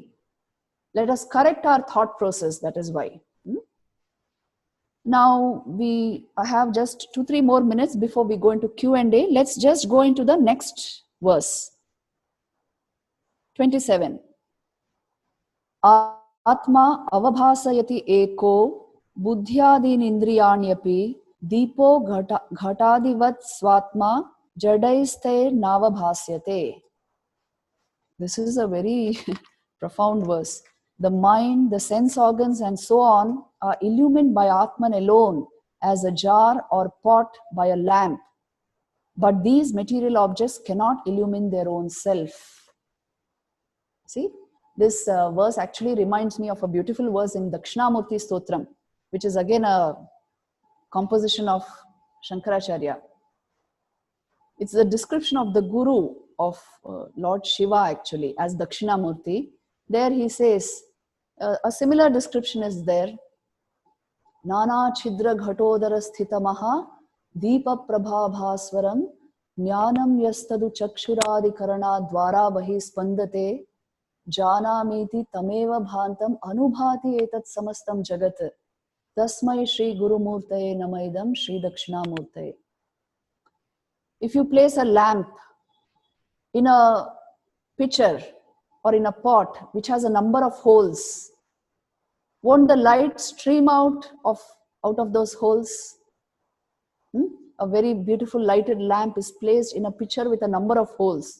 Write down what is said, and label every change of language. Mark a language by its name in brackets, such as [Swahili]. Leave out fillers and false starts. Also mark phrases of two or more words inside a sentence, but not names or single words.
[English] Let us correct our thought process, that is why. Now I have just 2-3 more minutes before we go into Q&A. Let's just go into the next verse. 27. [Sanskrit] आत्मा अवभासयति एको बुद्ध्यादीन् इन्द्रियाण्यपि दीपो घटादिवत् स्वात्मा जडैस्ते नावभास्यते. [English] This is a very profound verse. The mind, the sense organs, and so on are illumined by Atman alone, as a jar or pot by a lamp. But these material objects cannot illumine their own self. See, this verse actually reminds me of a beautiful verse in Dakshinamurti Stotram, which is again a composition of Shankaracharya. It's the description of the Guru of Lord Shiva, actually, as Dakshinamurti. There he says, a similar description is there. [Sanskrit] नाना छिद्र घटोदर स्थितमहा दीप प्रभाभास्वरं ज्ञानं यस्तदु चक्षुरादि करण द्वारा बहि स्पन्दते जानामीति तमेव भान्तम् अनुभाति एतत् समस्तं जगत् तस्मै श्री गुरु मूर्तये नमइदं श्री दक्षिणामूर्तये. [English] If you place a lamp in a pitcher or in a pot which has a number of holes, won't the light stream out of those holes? A very beautiful lighted lamp is placed in a pitcher with a number of holes.